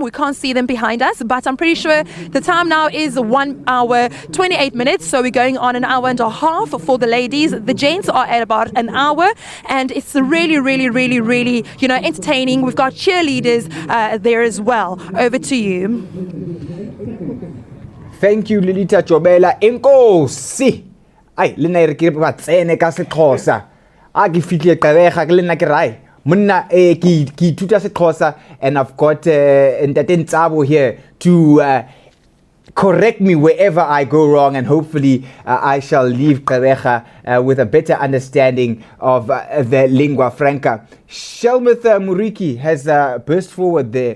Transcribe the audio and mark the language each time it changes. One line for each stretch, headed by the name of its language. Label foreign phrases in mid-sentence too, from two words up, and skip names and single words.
English: We can't see them behind us, but I'm pretty sure the time now is 1 hour 28 minutes, so we're going on an hour and a half for the ladies. The gents are at about an hour, and it's really, you know, entertaining. We've got cheerleaders there as well. Over to you. Thank you, Lilita Chobela. Enkosi.
Southern Sotho: Ay, lena re ke ba tsene ka seXhosa. A ke fihle Gqeberha ke lena ke rai. Monna ke ithuta seXhosa,
English: and I've got Ntate Ntsabo here to correct me wherever I go wrong, and hopefully I shall leave Gqeberha with a better understanding of the lingua franca. Shelmuth Muriqi has burst forward there.